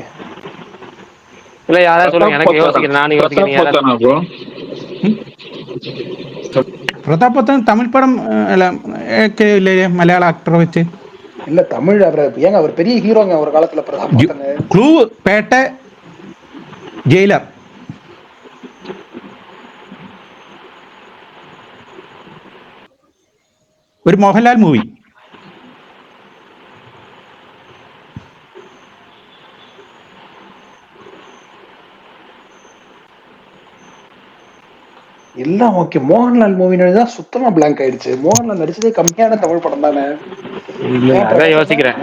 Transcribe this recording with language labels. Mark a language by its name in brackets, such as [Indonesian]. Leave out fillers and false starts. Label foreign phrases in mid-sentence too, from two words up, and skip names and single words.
[Tamil] இல்ல யாராவது சொல்லுங்க, எனக்கு யோசிக்கிறேன், நானும் யோசிக்கிறேன். பிரதாபத்தன் தமிழ் படம் இல்லையே மலையாள ஆக்டரை வச்சு. இல்ல தமிழ் ஏங்க அவர் பெரிய ஹீரோங்க ஒரு காலத்துல பிரதாபத்தன். க்ளூ, பேட்டை, ஜெயிலர். [Malayalam] ഒരു മോഹൻലാൽ മൂവി. [Tamil] எல்லாம் ஓகே. மோகன்லால் மூவி தான் சுத்தமா பிளாங்க் ஆயிடுச்சு. மோகன்லால் நடிச்சதே கம்மியான தமிழ் படம் தானே. அதான் யோசிக்கிறேன்.